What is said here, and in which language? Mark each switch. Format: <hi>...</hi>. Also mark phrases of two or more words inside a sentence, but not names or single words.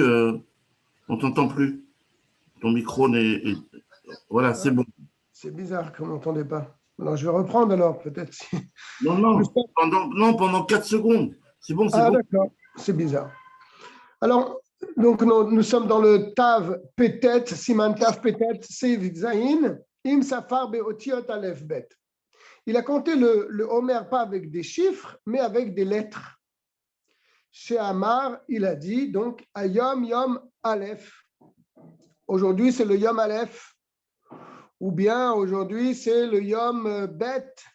<fr>On t'entend plus. Ton micro n'est. Voilà, c'est bon. C'est bizarre qu'on n'entendait pas. Alors, je vais reprendre alors, peut-être. Non, pendant 4 secondes. C'est bon, c'est bon. Ah, d'accord. C'est bizarre. Alors, donc, nous sommes dans le Tav Petet, Siman Tav Petet, Seif Zayin,</fr> <he>אם ספר באותיות אלף בית.</he> <fr>Il a compté le Homer pas avec des chiffres, mais avec des lettres. Chez Amar, il a dit donc</fr> <he>היום יום אלף.</he> <fr>Aujourd'hui, c'est le</fr> <he>יום אלף.</he> <fr>Ou bien aujourd'hui, c'est le</fr> <he>יום בית.</he>